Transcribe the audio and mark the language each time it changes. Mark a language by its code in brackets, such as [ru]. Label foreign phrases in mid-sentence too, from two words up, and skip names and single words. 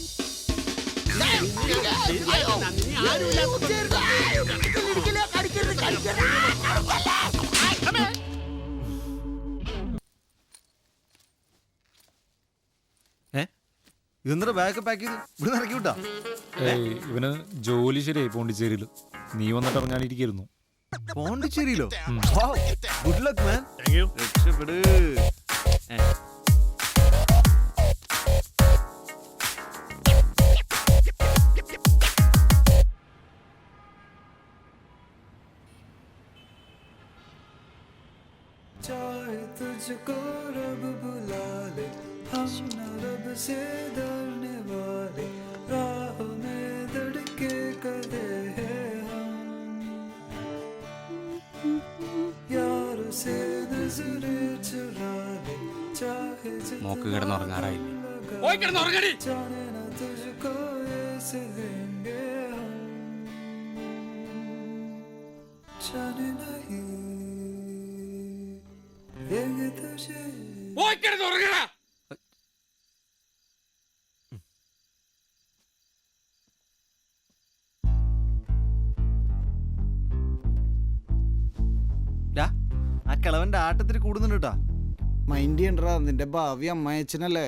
[ml] ഇതെന്താ ബാഗ് പാക്ക് ചെയ്ത് ഇവിടെ ഇറക്കി വിട്ടാ? ഇവന് ജോലി ശരിയായി പോണ്ടിച്ചേരിയിൽ. നീ വന്നിട്ട് ഇറങ്ങാനിരിക്കുന്നു. പോണ്ടിച്ചേരിയിലോ? [en] good luck man. thank you. [ml] രക്ഷപ്പെട്. [hi] तुझको रब बुला ले, हम न रब से डरने वाले, राह में धड़के कदे हैं हम, यार से नजरे चुरा ले, चाहे [ml] മോക്ക് കിടന്നുറങ്ങാറായില്ലേ? [hi] जाने न तुझको ऐसे देंगे हम, जाने नहीं देंगे तुझे. [ml] ആ കിളവന്റെ ആട്ടത്തിൽ കൂടുന്നുണ്ട് കേട്ടാ. മൈൻഡ് ചെയ്യണ്ടാ, നിന്റെ ഭാവി അമ്മായച്ചനല്ലേ.